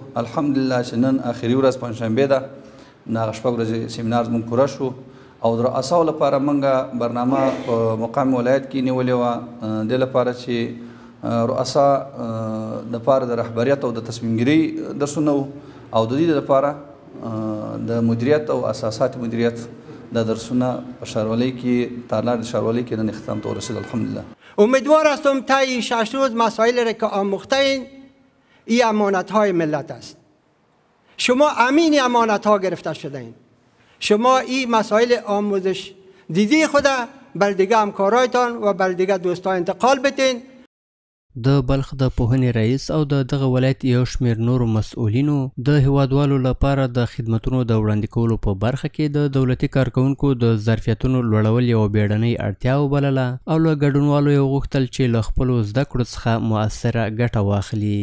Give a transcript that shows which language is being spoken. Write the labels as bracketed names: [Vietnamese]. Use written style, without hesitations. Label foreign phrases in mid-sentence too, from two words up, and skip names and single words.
[Pashto] الحمدلله چې نن آخري ورځ پنجشنبې ده، نو هغه شپږ ورځې سیمینار زموږ پوره شو او د رؤساو لپاره موږ برنامه په مقام ولایت کې نیولې وه، دې لپاره چې رؤسا دپاره د رهبریت او د تصمیمګیرۍ درسونه وو او د دې لپاره د مدیریت او اساسات مدیریت د درسونه په ښاروالۍ کې تالار د ښاروالۍ کې نن اختتام ته ورسید. الحمدلله [Persian] امیدوار هستم تا این 6 روز مسائل را که آموختین این امانت های ملت است. شما امین امانت ها گرفته شده این. شما این مسائل آموزش دیدی خود بر دیگه همکارایتان و بر دیگه دوستان انتقال بتین. [Pashto] د بلخ د پوهنې رئیس او د دغه ولایت یو شمېر نورو مسؤلینو د هیوادوالو لپاره د خدمتونو د وړاندې کولو په برخه کې د دولتي کارکوونکو د ظرفیتونو لوړول یوه بیړنۍ اړتیا وبلله او له ګډونوالو یې وغوښتل چې له خپلو زده کړو څخه مؤثره ګټه واخلي.